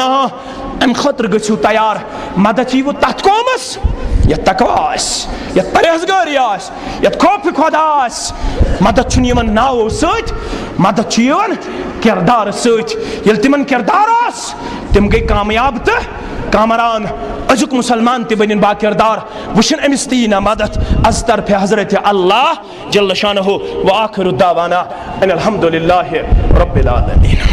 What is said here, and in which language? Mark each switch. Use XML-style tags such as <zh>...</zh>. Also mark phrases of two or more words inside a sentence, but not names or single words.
<ks>ام خطر گھو تیار, مدد یو تت قومس یت تقوی آس, یت پرہیزگاری آس, یت خوف خدا آس. مدد چھن یمن ناو ست, مدد چھ یوان کردار ست. یل تمن کردار آس تم گئی کامیاب تو کامران. ازک مسلمان تی بنن با کردار, وشن امس تینا مدد از طرف حضرت اللہ</ks> <ar>جل شانہ. و آخر دعوانا ان الحمد للہ رب العالمین.</ar>